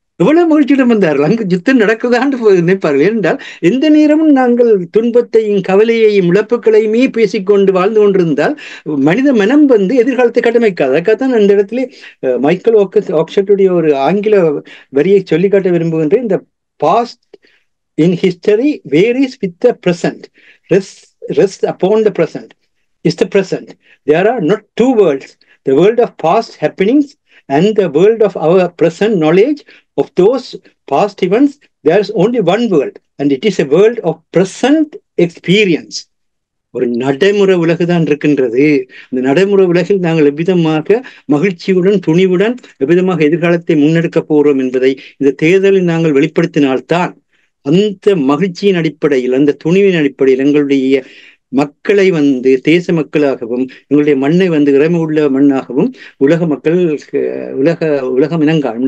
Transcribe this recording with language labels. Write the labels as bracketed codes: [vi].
[ta] எவ்வளவு மகிழ்ச்சியிடம் வந்தார்கள். அங்கு யுத்தம் நடக்குதான்னு நினைப்பார்கள். ஏனென்றால் எந்த நேரமும் நாங்கள் துன்பத்தையும் கவலையையும் இழப்புகளையுமே பேசிக்கொண்டு வாழ்ந்து கொண்டிருந்தால் மனித மனம் எதிர்காலத்தை கட்டமைக்காது. அதுக்காகத்தான் அந்த இடத்துல மைக்கேல் ஆக்ஸ்ஃபோர்டுடைய ஒரு ஆங்கில வரியை சொல்லிக்காட்ட விரும்புகின்றேன். இந்த [en] Past in history varies with the present, rest upon the present is the present. There are not two worlds, the world of past happenings and the world of our present knowledge of those past events. There is only one world and it is a world of present experience. [ta] ஒரு நடைமுறை உலகு தான் இருக்கின்றது. இந்த நடைமுறை உலகில் நாங்கள் எவ்விதமாக மகிழ்ச்சியுடன் துணிவுடன் எவ்விதமாக எதிர்காலத்தை முன்னெடுக்க போகிறோம் என்பதை இந்த தேர்தலில் நாங்கள் வெளிப்படுத்தினால்தான் அந்த மகிழ்ச்சியின் அடிப்படையில் அந்த துணிவின் அடிப்படையில் எங்களுடைய மக்களை தேச மக்களாகவும் எங்களுடைய மண்ணை இறைமை உள்ள மண்ணாகவும் உலக மக்கள் உலகம் இனங்காணும்.